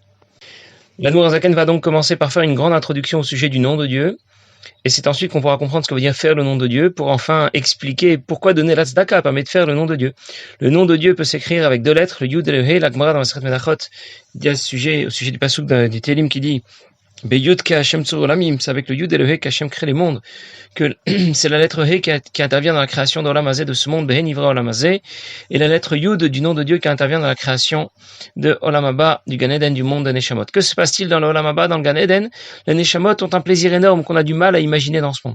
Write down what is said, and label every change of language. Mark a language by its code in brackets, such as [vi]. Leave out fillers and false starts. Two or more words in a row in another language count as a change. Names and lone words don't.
[fr] L'Admor Zaken va donc commencer par faire une grande introduction au sujet du nom de Dieu, et c'est ensuite qu'on pourra comprendre ce que veut dire faire le nom de Dieu, pour enfin expliquer pourquoi donner la tzedaka permet de faire le nom de Dieu. Le nom de Dieu peut s'écrire avec deux lettres, le Yud et le He. La Gemara dans Masechet Menachot dit au sujet du pasuk du Télim qui dit [he] ביה ה׳ צור עולמים, [fr] c'est avec le Yud et le He qu'Hashem crée les mondes, que c'est la lettre He qui intervient dans la création d' [he] עולם הזה, [fr] de ce monde, [he] בה נברא עולם הזה, [fr] et la lettre Yud du nom de Dieu qui intervient dans la création de [he] עולם הבא, [fr] du Gan Eden, du monde de Neshamot. Que se passe-t-il dans le [he] עולם הבא, [fr] dans le Gan Eden? Les Neshamot ont un plaisir énorme qu'on a du mal à imaginer dans ce monde.